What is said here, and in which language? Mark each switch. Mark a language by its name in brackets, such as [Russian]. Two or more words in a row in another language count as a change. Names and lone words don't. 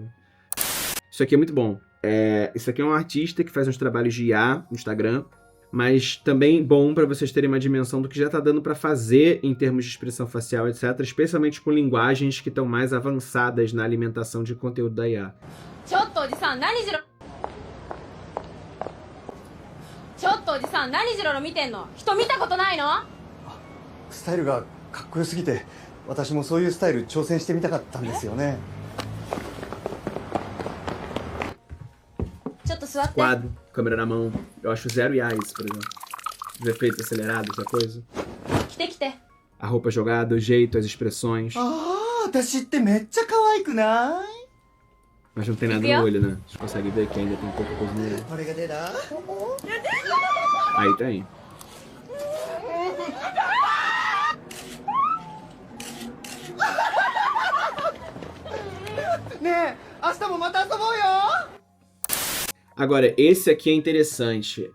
[Portuguese] Isso aqui é muito bom. Isso aqui é um artista que faz uns trabalhos de IA no Instagram, mas também bom para vocês terem uma dimensão do que já tá dando para fazer em termos de expressão facial, etc. Especialmente com linguagens que estão mais avançadas na alimentação de conteúdo da IA. [Japanese] ちょっとおじさん何ジロロ見てんの？人見たことないの？スタイルがかっこよすぎて私もそういうスタイル挑戦してみたかったんですよね。ちょっと座って。 [Portuguese] Quadro, câmera na mão. Eu acho zero IA isso, por exemplo. Os efeitos acelerados, essa coisa. [Japanese] 来て来て。 [Portuguese] A roupa jogada, o jeito, as expressões. [Japanese] 私ってめっちゃ可愛くない？ [Portuguese] Mas não tem nada no olho, né? Vocês conseguem ver que ainda tem pouca coisa no olho. [Japanese] これが出た？ [Portuguese] Aí tem. Agora, esse aqui é interessante.